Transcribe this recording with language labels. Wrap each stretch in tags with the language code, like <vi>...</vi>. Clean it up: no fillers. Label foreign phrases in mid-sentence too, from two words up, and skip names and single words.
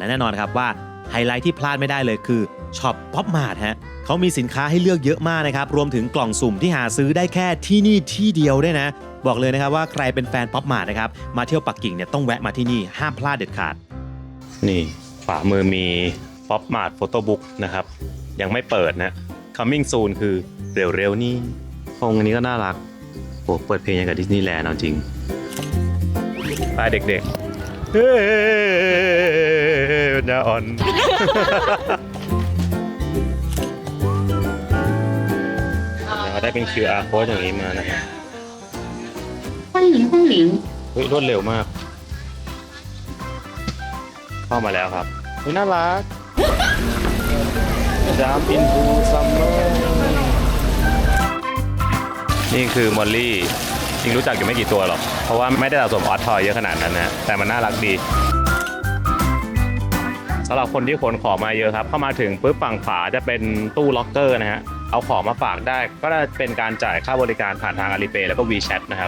<th>แน่นอนครับว่าไฮไลท์ที่พลาดไม่ได้เลยคือช็อปป๊อปมาร์ทฮะเขามีสินค้าให้เลือกเยอะมากนะครับรวม ถึงกล่องสุ่มที่หาซื้อได้แค่ที่นี่ที่เดียวด้วยนะบอกเลยนะครับว่าใครเป็นแฟน ป๊อปมาร์ทนะครับมาเที่ยวปักกิ่งเนี่ยต้องแวะมาที่นี่ห้ามพลาดเด็ดขาดนี่ขวามือมีป๊อปมาร์ทโฟโต้บุ๊กนะครับยังไม่เปิดนะ</th> <en>coming soon</en> <th>คือเร็วๆนี่ห้องอันนี้ก็น่ารักโอ้เปิดเพลงอย่างกับดิสนีย์แลนด์เอาจริงไปเด็กๆเฮ้ยนาอ่อน เราได้เป็น</th> <en>QR code</en> <th>อย่างนี้มานะครับ</th> <zh>欢迎光临。</zh> <th>เฮ้ยรวดเร็วมาก เข้ามาแล้วครับเฮ้ยน่ารัก</th> <en>Jump into summer</en> <th>นี่คือมอลลี่จริงรู้จักอยู่ไม่กี่ตัวหรอก เพราะว่าไม่ได้สะสมออสทอยเยอะขนาดนั้นนะ แต่มันน่ารักดีสำหรับคนที่ขนของมา เยอะครับ เข้ามาถึงปุ๊บฝั่งขวาจะเป็นตู้ล็อกเกอร์นะฮะ เอาของมาฝากได้ก็จะเป็นการจ่ายค่าบริการผ่านทาง Alipay แล้วก็ WeChat นะครับ</th>